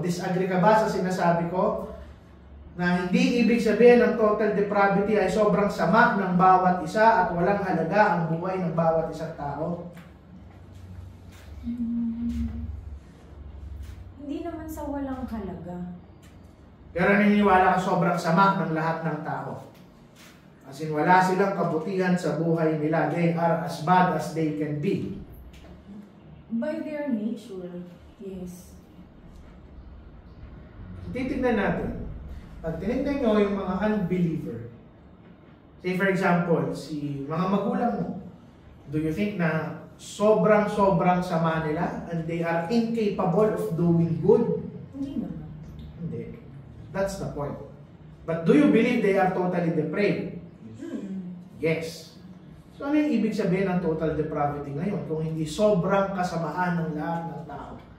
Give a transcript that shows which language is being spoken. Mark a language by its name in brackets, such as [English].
[Filipino] Disagree ka ba sa sinasabi ko? Na hindi ibig sabihin ng total depravity ay sobrang sama ng bawat isa at walang halaga ang buhay ng bawat isang tao? Hindi naman sa walang halaga. Pero naniniwala ka sobrang sama ng lahat ng tao. As in, wala silang kabutihan sa buhay nila. [English] They are as bad as they can be. By their nature, yes. [Filipino] Titignan natin. Pag tinignan nyo yung mga unbeliever, say for example, si mga magulang mo, [English] do you think [Filipino] na sobrang sama nila [English] and they are incapable of doing good? [Filipino] Hindi naman. [English] Hindi. That's the point. But do you believe they are totally depraved? Yes. [Filipino] So ano yung ibig sabihin ng total depravity ngayon kung hindi sobrang kasamaan ng lahat ng tao?